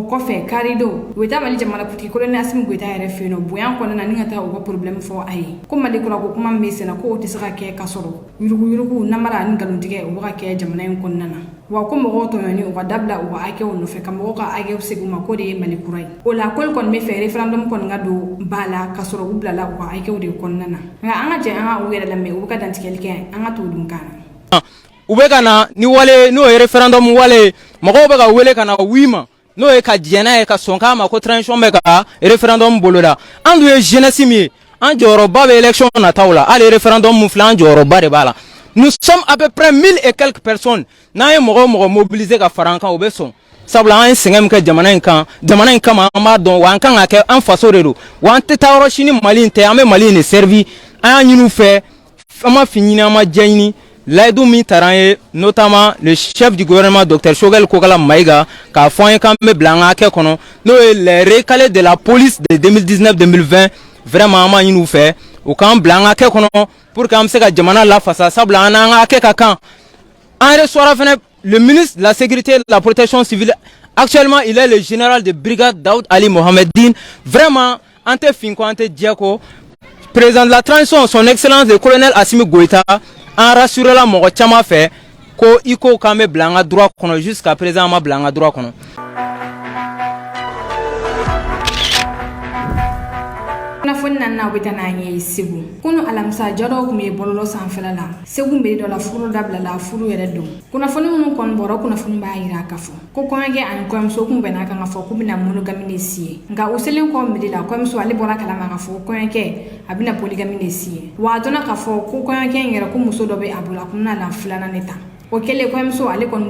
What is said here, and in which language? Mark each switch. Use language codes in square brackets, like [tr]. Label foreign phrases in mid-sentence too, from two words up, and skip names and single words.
[bm] kɔfɛ karido u bɛ taa Mali jamanakuntigi colonel Asimi Goyita yɛrɛ fɛ yen nɔ bonya kɔnɔna na ni ka taa u ka problème fɔ a ye ko Mali kura ko kuma min bɛ sen na ko o tɛ se ka kɛ ka sɔrɔ yuruguyurugu namara ani nkalontigɛ o bɛ ka kɛ jamana in kɔnɔna na wa ko mɔgɔw tɔɲɔni u ka dabila u ka hakɛw nɔfɛ ka mɔgɔw ka hakɛw segin u ma ko de ye Mali kura ye o la k'olu kɔni bɛ fɛ référendum kɔni ka don ba la ka sɔrɔ u bilala u ka hakɛw de kɔnɔna na nka an ka jɛ an ka u yɛrɛ lamɛn u bɛ ka dantigɛli kɛ an ka t'o dun kan na. U bɛ ka na ni wale n'o ye référendum wale mɔgɔw bɛ ka wele ka na oui ma n'o ye ka diɲɛ n'a ye ka sɔn k'a ma ko transition bɛ ka référendum boloda an dun ye jeunesse min ye an jɔyɔrɔba bɛ élection nataw la hali référendum mun filɛ an jɔyɔrɔba de b'a la [fr] nous sommes à peu près 1000 et quelques personnes [bm] n'an ye mɔgɔ o mɔgɔ mobiliser ka fara an kan o bɛ sɔn sabula an ye sɛgɛn min kɛ jamana in kama an b'a dɔn wa an kan ka kɛ an faso de don wa an tɛ taa yɔrɔ si ni Mali in tɛ an bɛ Mali in [fr] de servir [bm] an y'a ɲini u fɛ an ma fin ɲini an ma jɛ ɲini layidu min taara an ye [fr] notamment le chef du gouvernement [bm] Dr Choguel Kokala Mayiga k'a fɔ an ye k'an bɛ bila an ka hakɛ kɔnɔ n'o ye [fr] les recalés de la police de 2019-2020 [bm] vraiment an m'a ɲini u fɛ u k'an bila an ka hakɛ kɔnɔ [fr] pour que [bm] an bɛ se ka jamana lafasa sabula an n'an ka hakɛ ka kan an reçoit fana [fr] le ministre de la sécurité et de la protection civile actuellement il est le général de brigade Daoud Ali Mohamed Din [bm] vraiment an tɛ fin ko an tɛ jɛ ko [fr] président de la transition son excellence le colonel Asimi Goyita [bm] an rassuré la mɔgɔ caman fɛ ko iko k'an bɛ bila an ka droit kɔnɔ [fr] jusqu'à présent [bm] an ma bila an ka droit kɔnɔ. kunnafoni na bɛ taa n'an ye Segu kunu alamisa jaraw kun bɛ bɔlɔlɔ sanfɛla la Segu mbere dɔ la furu dabila la furu yɛrɛ don kunnafoni minnu kɔni bɔra kunnafoni b'a yira k'a fɔ ko kɔɲɔkɛ ani kɔɲɔmuso kun bɛnna kan ka fɔ k'u bɛna monogami de siye nka o selen kɔ mbere la kɔɲɔmuso ale bɔra kalama k'a fɔ kɔɲɔkɛ a bɛna polygami de siye wa a dɔnna k'a fɔ ko kɔɲɔkɛ in yɛrɛ ko muso dɔ bɛ a bolo a kun bɛna na filanan de ta o kɛlen kɔɲɔmuso ale kɔni